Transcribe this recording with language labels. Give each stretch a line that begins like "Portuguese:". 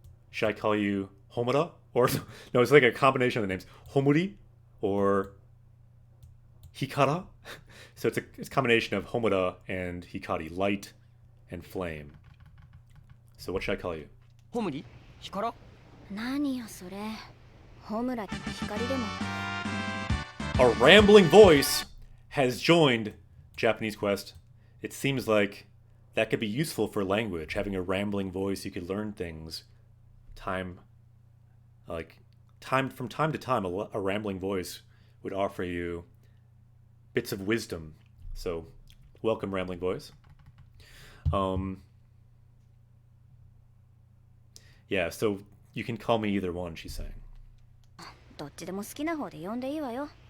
English: Should I call you Homura? Or, no, it's like a combination of the names. Homuri or Hikara? So it's a combination of Homura and Hikari, light and flame. So what should I call you?
Japanese: ホムリ光何よそれホムラ光でも
English: A rambling voice has joined Japanese Quest. It seems like that could be useful for language. Having a rambling voice, you could learn things time, like time from time to time, a rambling voice would offer you bits of wisdom. So, welcome, rambling voice. Yeah, so you can call me either one, she's saying.
Japanese: どっちでも好きな方で呼んでいいわよ。